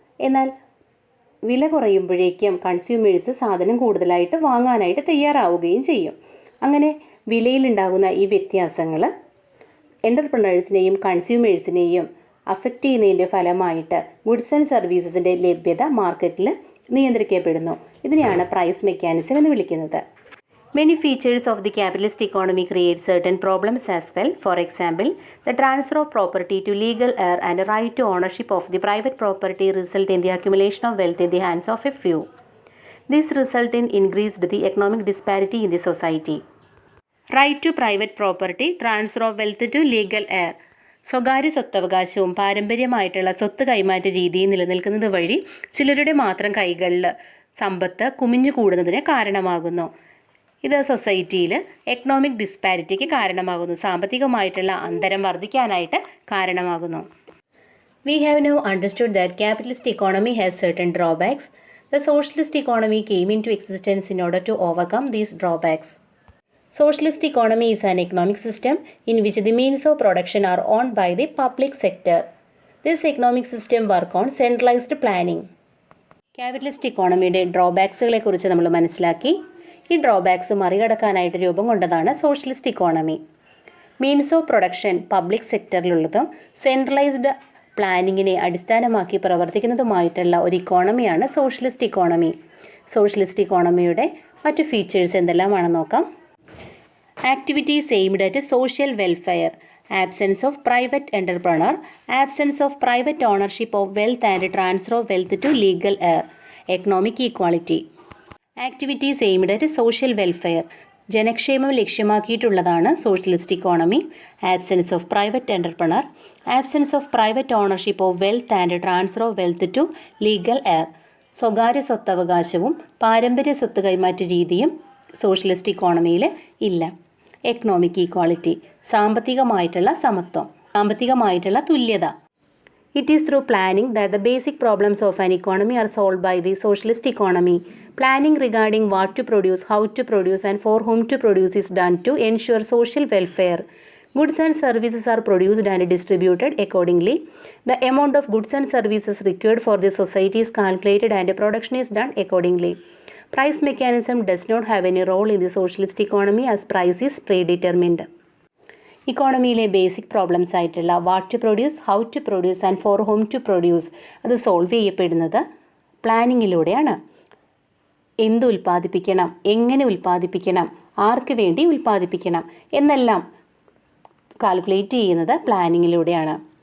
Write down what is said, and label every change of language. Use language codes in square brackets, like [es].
[ml] എന്നാൽ വില കുറയുമ്പോഴേക്കും കൺസ്യൂമേഴ്സ് സാധനം കൂടുതലായിട്ട് വാങ്ങാനായിട്ട് തയ്യാറാവുകയും ചെയ്യും. അങ്ങനെ വിലയിലുണ്ടാകുന്ന ഈ വ്യത്യാസങ്ങൾ എൻ്റർപ്രണേഴ്സിനെയും കൺസ്യൂമേഴ്സിനെയും അഫക്റ്റ് ചെയ്യുന്നതിൻ്റെ ഫലമായിട്ട് ഗുഡ്സ് ആൻഡ് സർവീസസിൻ്റെ ലഭ്യത മാർക്കറ്റിൽ നിയന്ത്രിക്കപ്പെടുന്നു. ഇതിനെയാണ് പ്രൈസ് മെക്കാനിസം എന്ന് വിളിക്കുന്നത്. [en] Many features of the capitalist economy create certain problems as well. For example, the transfer of property to legal heir and a right to ownership of the private property result in the accumulation of wealth in the hands of a few. This result in increased the economic disparity in the society. Right to private property, transfer of wealth to legal heir. [ml] സ്വകാര്യ സ്വത്തവകാശവും പാരമ്പര്യമായിട്ടുള്ള സ്വത്ത് കൈമാറ്റ രീതിയും നിലനിൽക്കുന്നത് വഴി ചിലരുടെ മാത്രം കൈകളിൽ സമ്പത്ത് കുമിഞ്ഞു കൂടുന്നതിന് കാരണമാകുന്നു. ഇത് സൊസൈറ്റിയിൽ എക്കണോമിക് ഡിസ്പാരിറ്റിക്ക് കാരണമാകുന്നു. സാമ്പത്തികമായിട്ടുള്ള അന്തരം വർദ്ധിക്കാനായിട്ട് കാരണമാകുന്നു. [en] We have now understood that capitalist economy has certain drawbacks. The socialist economy came into existence in order to overcome these drawbacks. Socialist economy is an economic system in which the means of production are owned by the public sector. This economic system works on centralized planning. [ml] Capitalist ഇക്കോണമിയുടെ ഡ്രോബാക്സുകളെ കുറിച്ച് നമ്മൾ മനസ്സിലാക്കി. ഈ drawbacks മറികടക്കാനായിട്ട് രൂപം കൊണ്ടതാണ് socialist economy. Means of production public സെക്ടറിലുള്ളതും centralised പ്ലാനിങ്ങിനെ അടിസ്ഥാനമാക്കി പ്രവർത്തിക്കുന്നതുമായിട്ടുള്ള ഒരു ഇക്കോണമിയാണ് socialist economy. Socialist ഇക്കോണമിയുടെ മറ്റു features എന്തെല്ലാമാണെന്ന് നോക്കാം. [en] Activities aimed at social welfare, absence of private entrepreneur, absence of private ownership of wealth and transfer of wealth to legal heir, economic equality. Activities aimed at social welfare, [ml] ജനക്ഷേമം ലക്ഷ്യമാക്കിയിട്ടുള്ളതാണ് [en] Socialist economy. Absence of private entrepreneur, absence of private ownership of wealth and transfer of wealth to legal heir, [ml] സ്വകാര്യ സ്വത്തവകാശവും പാരമ്പര്യ സ്വത്ത് കൈമാറ്റ രീതിയും socialist ഇക്കോണമിയിൽ ഇല്ല. Economic equality, സാമ്പത്തികമായിട്ടുള്ള സമത്വം, സാമ്പത്തികമായിട്ടുള്ള തുല്യത. [en] It is through planning that the basic problems of an economy are solved by the socialist economy. Planning regarding what to produce, how to produce, and for whom to produce is done to ensure social welfare. Goods and services are produced and distributed accordingly. The amount of goods and services required for the society is calculated and production is done accordingly. Price mechanism does not have any role in the socialist economy as price is predetermined. [ml] ഇക്കോണമിയിലെ basic problems ആയിട്ടുള്ള [en] what to produce, how to produce [ml] and four home to produce അത് solve ചെയ്യപ്പെടുന്നത് പ്ലാനിങ്ങിലൂടെയാണ്. എന്ത് ഉൽപ്പാദിപ്പിക്കണം, എങ്ങനെ ഉൽപ്പാദിപ്പിക്കണം, ആർക്ക് വേണ്ടി ഉൽപ്പാദിപ്പിക്കണം എന്നെല്ലാം calculate ചെയ്യുന്നത് പ്ലാനിങ്ങിലൂടെയാണ്.